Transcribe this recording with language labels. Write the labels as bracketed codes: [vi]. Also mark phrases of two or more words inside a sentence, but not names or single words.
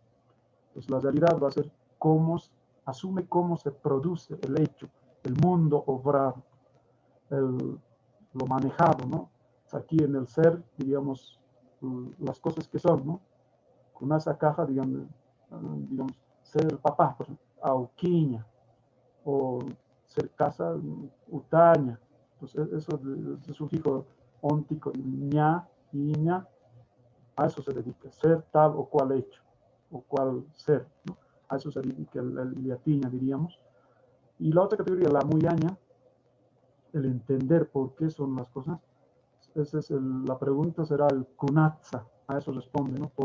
[es] Pues la realidad va a ser asume cómo se produce el hecho, el mundo obrado, lo manejado, ¿no? Aquí en el ser, digamos, las cosas que son, ¿no? Con esa caja, digamos, ser el papá, por ejemplo, auquiña, o ser casa, utaña. Entonces, eso es un sufijo óntico, ña, iña, a eso se dedica, ser tal o cual hecho, o cual ser, ¿no? A eso se dedica el yatiña, diríamos. Y la otra categoría, la muyaña, el entender por qué son las cosas. Esa es la pregunta será el kunatsa, a eso responde, ¿no?